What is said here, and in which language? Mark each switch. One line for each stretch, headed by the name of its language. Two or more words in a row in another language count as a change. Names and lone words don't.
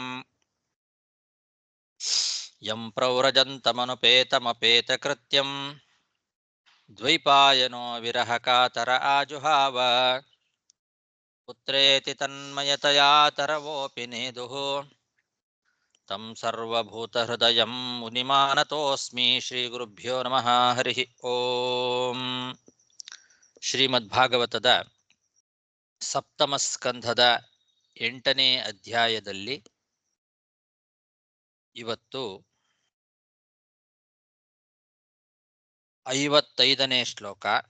Sanskrit: ಯಂ ಪ್ರವ್ರಜन्तಮನುಪೇತಮಪೇತಕೃತ್ಯಂ ದ್ವೈಪಾಯನೋ ವಿರಹಕಾತರ ಆಜುಹಾವ ಪುತ್ರೇತಿ ತನ್ಮಯತಯಾ ತರವೋಪಿ ನೇದುಃ ತಂ ಸರ್ವಭೂತಹೃದಯಂ ಮುನಿಮಾನತೋಸ್ಮಿ. ಶ್ರೀಗುರುಭ್ಯೋ ನಮಃ. ಹರಿ ಓಂ.
Kannada: ಶ್ರೀಮದ್ಭಾಗವತದ ಸಪ್ತಮ ಸ್ಕಂಧದ 8ನೇ ಅಧ್ಯಾಯದಲ್ಲಿ ಇವತ್ತು 55ನೇ ಶ್ಲೋಕ.